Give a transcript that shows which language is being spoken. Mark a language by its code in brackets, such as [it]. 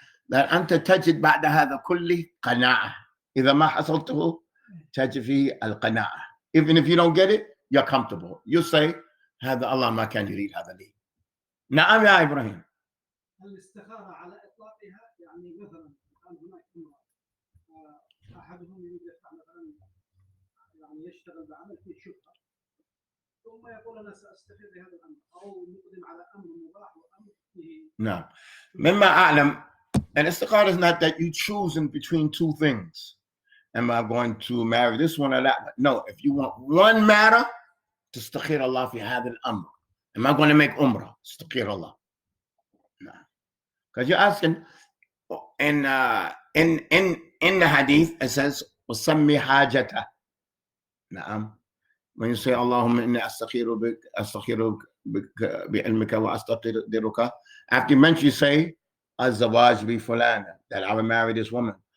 [en] that [ar] أنت تجد بعد هذا كله قناعة. إذا ما حصلته تجد فيه القناعة. [en] Even if you don't get it, you're comfortable. You say [ar] هذا الله ما كان يريد هذا لي. نعم يا إبراهيم. الاستخارة على إطلاقها يعني مثلا كان هناك أحدهم يريد مثلا يعني يشتغل بعمل فيه شبهة ثم يقول أنا سأستخير بهذا الأمر أو نقدم على أمر مباح وأمر فيه. نعم. مما أعلم الاستخارة [en] is not that you choose in between 2 things. Am I going to marry this one or that one? No, if you want one matter, [ar] تستخير الله في هذا الأمر. [en] Am I going to make umrah? [ar] استخير الله. [en] No. Because you're asking, in the hadith, it says, [ar] وَسَمِّ حَاجَتَهُ. نعم. [en] When you say, [ar] اللهم إني أستخيرك بعلمك وأستقدرك, [en] after you mention, you say, [ar] الزواج بفلانة, [en] that I will marry this woman.